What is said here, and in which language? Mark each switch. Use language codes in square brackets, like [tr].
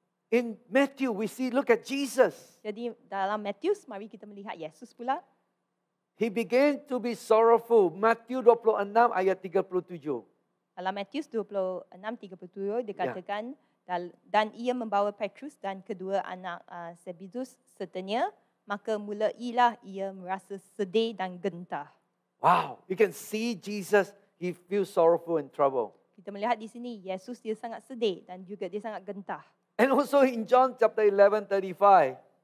[en] in Matthew, we see, look at Jesus. [ms] Jadi dalam Matius, mari kita melihat Yesus pula. [en] He began to be sorrowful. Matthew 26 ayat 37. [ms] Dalam Matius 26:37 dikatakan dan ia membawa Petrus dan kedua anak Zebedus sertanya, maka mulailah ia merasa sedih dan gentar. [en] Wow, you can see Jesus, he feels sorrowful and trouble. [ms] Kita melihat di sini Yesus dia sangat sedih dan juga dia sangat gentar. [en] And also in John chapter 11:35,